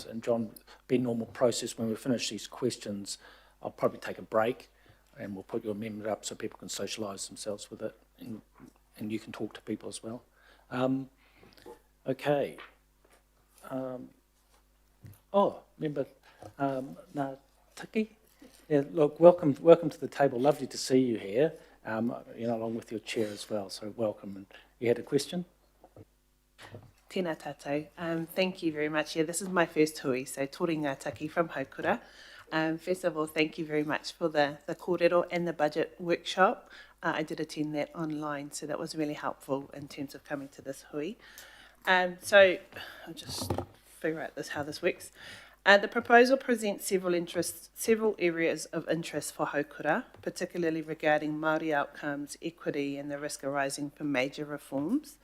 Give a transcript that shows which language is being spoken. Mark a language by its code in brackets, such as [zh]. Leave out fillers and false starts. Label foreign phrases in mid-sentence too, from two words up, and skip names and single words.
[en] And John, be normal process when we finish these questions, I'll probably take a break and we'll put your amendment up so people can socialise themselves with it and you can talk to people as well. Okay. Member Nataki? Yeah, look, welcome to the table. Lovely to see you here, along with your chair as well, so welcome. And you had a question? [mi] Tēnā tātou. [en] Thank you very much. Yeah, this is my first hui, so [mi] tō ngā taki [en] from Haukura. First of all, thank you very much for the kōrero and the budget workshop. I did attend that online, so that was really helpful in terms of coming to this hui. So I'll just figure out how this works. The proposal presents several areas of interest for Haukura, particularly regarding Māori outcomes, equity and the risk arising from major reforms.